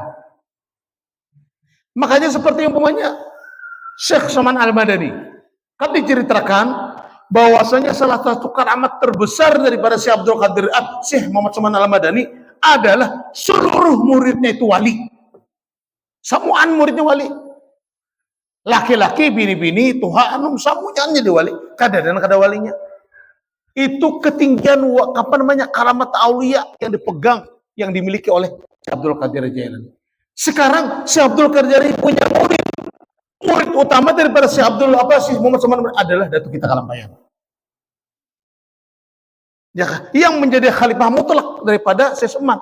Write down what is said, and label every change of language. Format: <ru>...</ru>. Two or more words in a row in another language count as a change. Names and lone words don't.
<id>Makanya seperti yang umpamanya Syekh Saman Al-Madani, kan diceritakan bahwasanya salah satu karamat terbesar daripada Syekh Abdul Qadir Syekh Muhammad Saman Al-Madani adalah seluruh muridnya itu wali.</id> <bjn>Samuan muridnya wali. Laki-laki, bini-bini, tuha, anum, samunya jadi wali. Kada dan kada walinya.</bjn> <id>Itu ketinggian karamat aulia yang dipegang, yang dimiliki oleh Syekh Abdul Qadir Jailani. Sekarang Syekh Abdul Qadir punya murid. Murid utama daripada Syekh Syekh Muhammad Saman adalah Datuk kita Kalampayan. Ya, yang menjadi khalifah mutlak daripada Syekh Saman.</id>